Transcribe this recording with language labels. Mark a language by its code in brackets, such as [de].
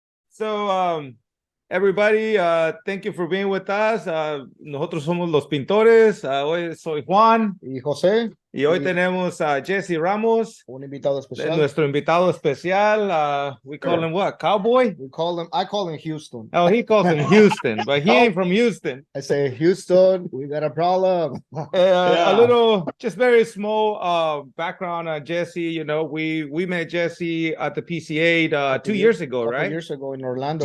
[en] So, everybody, thank you for being with us. [es] Nosotros somos los pintores. Hoy soy Juan Y José, y hoy y tenemos a Jesse Ramos, un invitado especial. nuestro invitado especial. [en] We call him what? Cowboy? I call him Houston. Oh, he calls him Houston, but he ain't from Houston. I say, Houston, we got a problem. A little, just very small background on Jesse. You know, we met Jesse at the PCA 2 years ago, right? 2 years ago in Orlando.